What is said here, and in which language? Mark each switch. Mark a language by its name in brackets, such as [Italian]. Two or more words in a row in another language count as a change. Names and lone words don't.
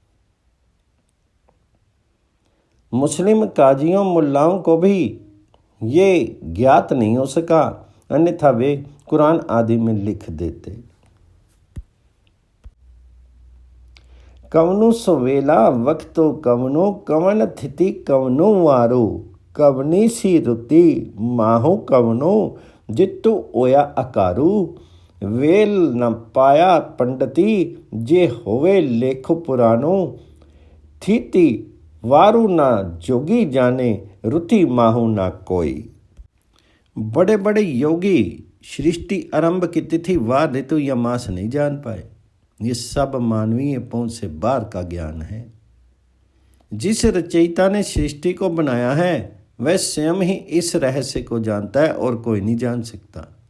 [Hindi] मुस्लिम काजियों, मुल्लाओं को भी ये ज्ञात नहीं हो सका, अन्यथा वे कुरान आदि में लिख देते। [Punjabi] ਕਵਣੁ ਸੁ ਵੇਲਾ ਵਖਤੁ ਕਵਣੁ, ਕਵਣ ਥਿਤਿ ਕਵਣੁ ਵਾਰੁ, ਕਵਣਿ ਸਿ ਰੁਤੀ ਮਾਹੁ ਕਵਣੁ, ਜਿਤੁ ਹੋਆ ਆਕਾਰੁ। ਵੇਲ ਨ ਪਾਈਆ ਪੰਡਤੀ, ਜਿ ਹੋਵੈ ਲੇਖੁ ਪੁਰਾਣੁ, ਥਿਤਿ ਵਾਰੁ ਨਾ ਜੋਗੀ ਜਾਣੈ, ਰੁਤਿ ਮਾਹੁ ਨਾ ਕੋਈ। [Hindi] बड़े बड़े योगी सृष्टि आरंभ की तिथि, वार, ऋतु या मास नहीं जान पाए। ये सब मानवीय पहुंच से बाहर का ज्ञान है। जिस रचयिता ने सृष्टि को बनाया है वह स्वयं ही इस रहस्य को जानता है और कोई नहीं जान सकता।